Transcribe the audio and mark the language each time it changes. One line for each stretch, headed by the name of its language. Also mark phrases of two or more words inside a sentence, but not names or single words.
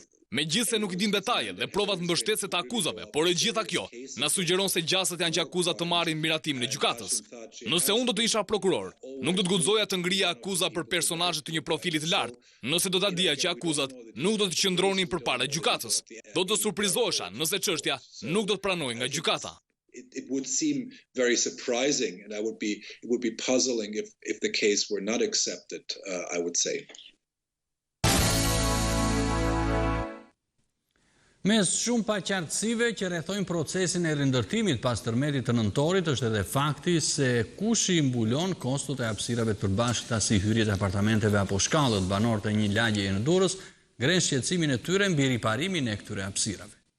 Albanian: Megjithse nuk i dim detajet dhe provat mbështetëse të akuzave, por e gjitha kjo na sugjeron se gjasat janë që akuzat të marrin miratimin e gjykatës. Nëse unë do të isha prokuror, nuk do të guxoja të ngrija akuza për personazhe të një profili të lartë, nëse do ta dija që akuzat nuk do të qëndronin përpara gjykatës. Do të surprizohesha nëse çështja nuk do të pranojë nga gjykata.
English: It would seem very surprising, and it would be puzzling if the case were not accepted, I would say.
Albanian: Mes shumë paqartësive që rrethojnë procesin e rindërtimit pas tërmetit të nëntorit është edhe fakti se kush i mbulon kostot e hapësirave të përbashkëta si hyrjet e apartamenteve apo shkallët. Banorët e një lagjeje në Durrës ngrenë shqetësimin e tyre mbi riparimin e këtyre hapësirave.